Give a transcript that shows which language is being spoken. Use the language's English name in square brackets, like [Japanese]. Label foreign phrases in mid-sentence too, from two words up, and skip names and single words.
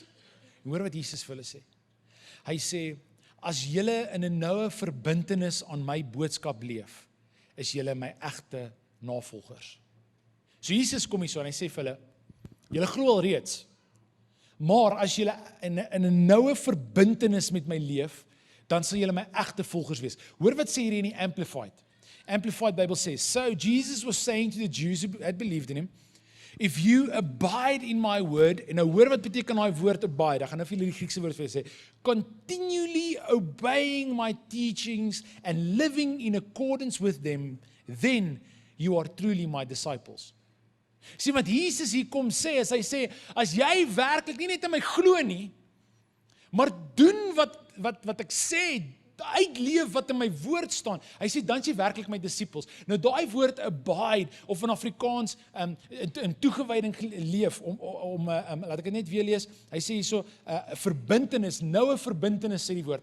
[Afrikaans] En hoor wat Jesus vir hulle sê. Hy sê, as julle in 'n noue verbintenis aan my boodskap leef, is julle my egte navolgers. So Jesus kom hier so en hy sê vir hulle, julle glo alreeds, maar as julle in 'n noue verbintenis met my leef, dan sal julle my egte volgers wees. Hoor wat sê hier in die Amplified. [English] Amplified Bible says, so Jesus was saying to the Jews who had believed in him, if you abide in my word, [Afrikaans] en nou hoor wat beteken daai woord abide, ek gaan nou vir julle die Griekse woord vir julle sê, [English] continually obeying my teachings and living in accordance with them, then you are truly my disciples. [Afrikaans] Sien wat Jesus hier kom sê, is hy sê, as jy werklik nie net in my glo nie, maar doen wat ek sê, uitleef wat in my woord staan. Hy sê, dan is jy werklik my disippels. Nou daai woord abide, of in Afrikaans in toegewyding leef, laat ek dit net weer lees, hy sê hierso, verbintenis, noue verbintenis sê die woord.